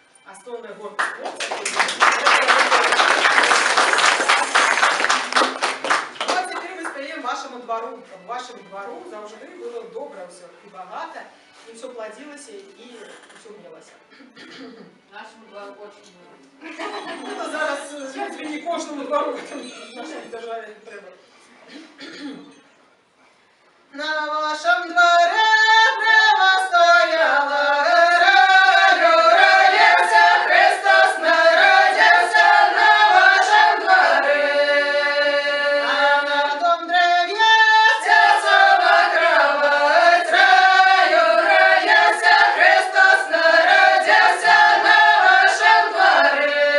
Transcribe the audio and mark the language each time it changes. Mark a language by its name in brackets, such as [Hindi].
[Russian] Основная гордость хлопца. Ну, а теперь мы споем вашему двору. Вашему двору [Ukrainian] завжди [Russian] было добре все. И богато, и все плодилось, и все мелося. Нашому двору очень много. [Ukrainian] Ну, то зараз не кожному двору в нашій державі треба. [Russian] На вашем дворе прямо стояла раю, родился Христос, народился на вашем дворе. А на том древе тесова кровать, раю, родился Христос, народился на вашем дворе.